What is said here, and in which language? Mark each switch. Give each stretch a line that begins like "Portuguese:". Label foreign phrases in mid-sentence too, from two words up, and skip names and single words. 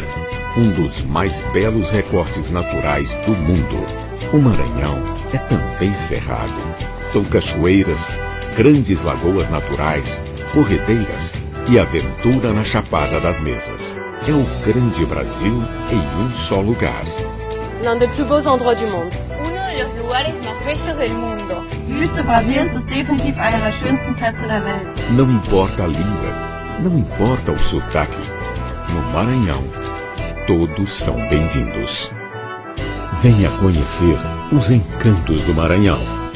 Portuguese: Um dos mais belos recortes naturais do mundo. O Maranhão é também cerrado. São cachoeiras, grandes lagoas naturais, corredeiras e aventura na Chapada das Mesas. É o grande Brasil em um só lugar.
French: L'un des plus beaux endroits du monde.
Spanish: lugares más bellos del mundo.
German: Die Wüste Brasiliens ist definitiv einer der schönsten Plätze der Welt.
Portuguese: Não importa a língua, não importa o sotaque. No Maranhão, todos são bem-vindos. Venha conhecer os encantos do Maranhão.